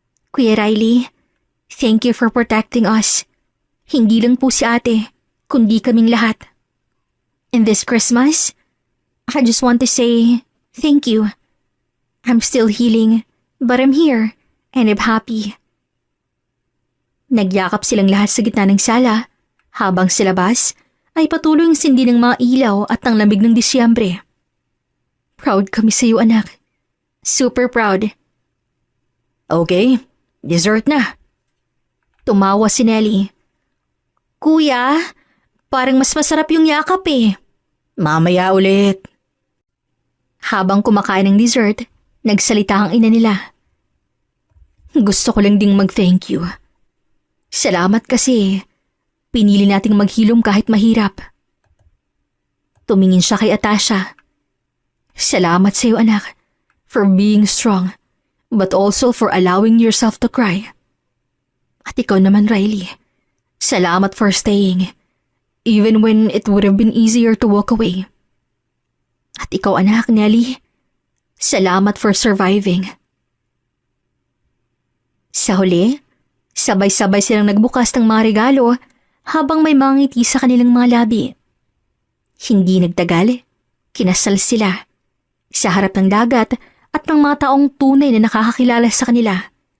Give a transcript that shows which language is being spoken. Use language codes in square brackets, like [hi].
[tl] Kuya Riley, [en] thank you for protecting us. [tl] Hindi lang po si ate, kundi kaming lahat. [en] And this Christmas, I just want to say thank you. I'm still healing, but I'm here and I'm happy. [tl] Nagyakap silang lahat sa gitna ng sala, habang sa labas ay patuloy ang sindi ng mga ilaw at ang lamig ng Disyembre. Proud kami sa iyo, anak. [en] Super proud. [tl] Okay, dessert na. Tumawa si Nelly. Kuya, parang mas masarap yung yakap eh. Mamaya ulit. Habang kumakain ng dessert, nagsalita ang ina nila. Gusto ko lang ding mag-thank you. Salamat kasi pinili nating maghilom kahit mahirap. Tumingin siya kay Atasha. Salamat sa iyo, anak, [en] for being strong, but also for allowing yourself to cry. [tl] At ikaw naman, [en] Riley, [tl] salamat [en] for staying, even when it would have been easier to walk away. [tl] At ikaw, anak, Nelly, salamat [en] for surviving. [tl] Sa huli, sabay-sabay silang nagbukas ng mga regalo habang may mga ngiti sa kanilang mga labi. Hindi nagtagal, kinasal sila sa harap ng dagat at ng mga taong tunay na nakakakilala sa kanila.